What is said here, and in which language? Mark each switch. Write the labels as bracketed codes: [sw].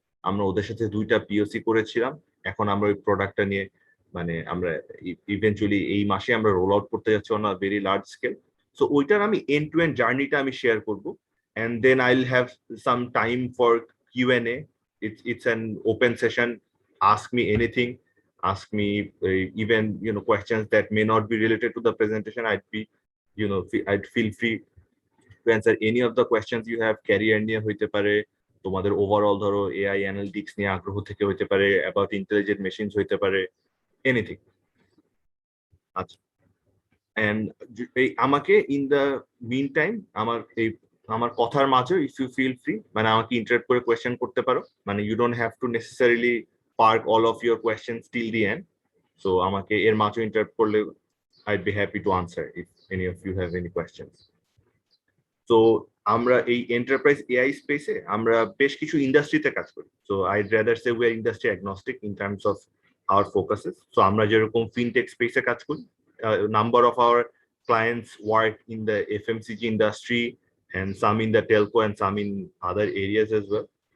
[bn] আমরা ওদের সাথে 2টা POC করেছিলাম, এখন আমরা ওই প্রোডাক্টটা নিয়ে আমরা ইভেন্চুয়ালি এই মাসে আমরা রোল আউট করতে যাচ্ছি [en] On a very large scale. [bn] So ওইটার আমি এন্ড টু এন্ড জার্নিটা আমি শেয়ার করব, [en] and then I'll have some time for Q&A. It's an open session. Ask me anything, ask me even questions that may not be related to the presentation. I'd feel free to answer any of the questions you have. [bn] Career নিয়ে হইতে পারে, তোমাদের overall ধরো AI analytics নিয়ে আগ্রহ থেকে হইতে পারে, [en] about intelligent machines [bn] হইতে পারে, এনিথিং। [en] আচ্ছা, এন্ড আমাকে in the meantime [bn] আমার কথার মাঝে [en] if you feel free, [bn] আমাকে ইন্টারাপ্ট করে কোয়েশ্চেন করতে পারো, [en] You don't have to necessarily park all of your questions till the end. [bn] So আমাকে এর মাঝে ইন্টারাপ্ট করলে [en] I'd be happy to answer if any of you have any questions. [bn] So আমরা এই এন্টারপ্রাইজ এআই স্পেসে আমরা বেশ কিছু ইন্ডাস্ট্রিতে কাজ করি। [en] So I'd rather say we are industry agnostic in terms of our focuses. [bn] So আমরা যেরকম ফিনটেক স্পেসে কাজ করি, [en] number of our clients work in the FMCG industry, and some in the telco and some in other areas as well.